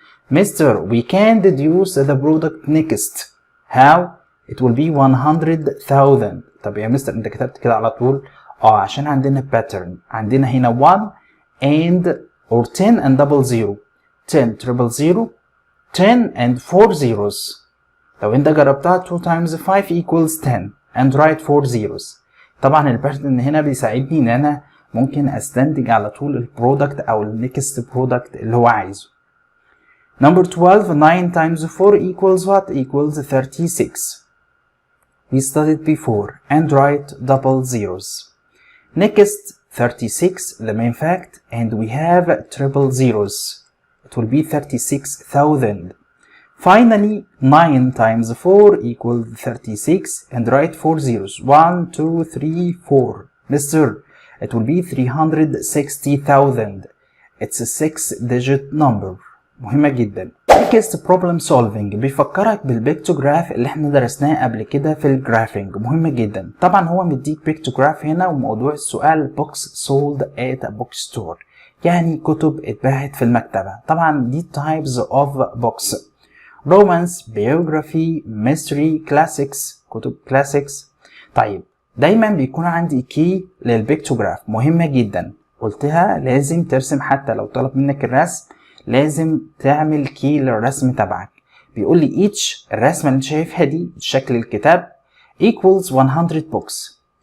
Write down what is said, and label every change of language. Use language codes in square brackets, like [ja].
[en] Mister, we can deduce the product next. How? It will be 100,000. [ar] طب يا مستر انت كتبت كده على طول؟ عشان عندنا pattern. عندنا هنا [en] 1 and or 10 and double zero. 10 triple zero. 10 and 4 zeros. [ar] لو انت جربتها [en] 2 times 5 equals 10 and write 4 zeros. [ar] طبعا الباترن هنا بيساعدني ان انا ممكن استنتج على طول البرودكت او النكست برودكت اللي هو عايزه. [en] Number 12, 9 times 4 equals what? Equals 36. We studied before and write double zeros. Next, 36, the main fact, and we have triple zeros. It will be 36,000. Finally, 9 times 4 equals 36 and write 4 zeros. 1, 2, 3, 4. Mister, it will be 360,000. It's a 6-digit number. [ar] مهمة جدا. [en] Next problem solving [ar] بيفكرك بالبيكتوجراف اللي احنا درسناه قبل كده في الجرافينج. مهمة جدا. طبعا هو مديك بيكتوجراف هنا وموضوع السؤال [en] books sold at a bookstore. [ar] يعني كتب اتباعت في المكتبة. طبعا دي [en] types of books. romance, biography, mystery, classics. [ar] كتب classics. طيب دايما بيكون عندي key للبيكتوجراف. مهمة جدا. قلتها لازم ترسم حتى لو طلب منك الرسم. لازم تعمل كي للرسم تبعك. بيقول لي each الرسمة اللي انت شايفها دي شكل الكتاب [en] equals 100 books.